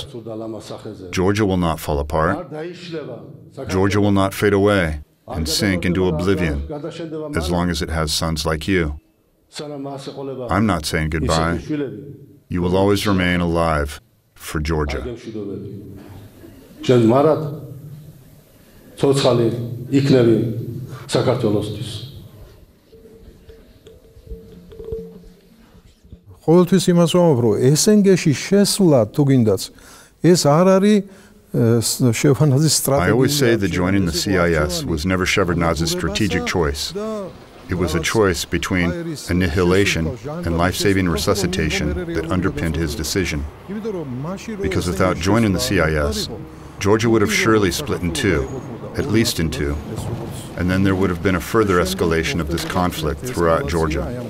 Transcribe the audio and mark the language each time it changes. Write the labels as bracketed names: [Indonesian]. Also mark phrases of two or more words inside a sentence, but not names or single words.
[English] Georgia will not fall apart. Georgia will not fade away and sink into oblivion as long as it has sons like you. I'm not saying goodbye. You will always remain alive for Georgia. [Georgian] ყოველთვის იმას ვამბობ, რომ SNG-ში შესვლა თუ გინდაც, ეს არ არის Shevardnadze's strategy. [English] I always say that joining the CIS was never Shevardnadze's strategic choice. It was a choice between annihilation and life-saving resuscitation that underpinned his decision. Because without joining the CIS, Georgia would have surely split in two, at least in two, and then there would have been a further escalation of this conflict throughout Georgia.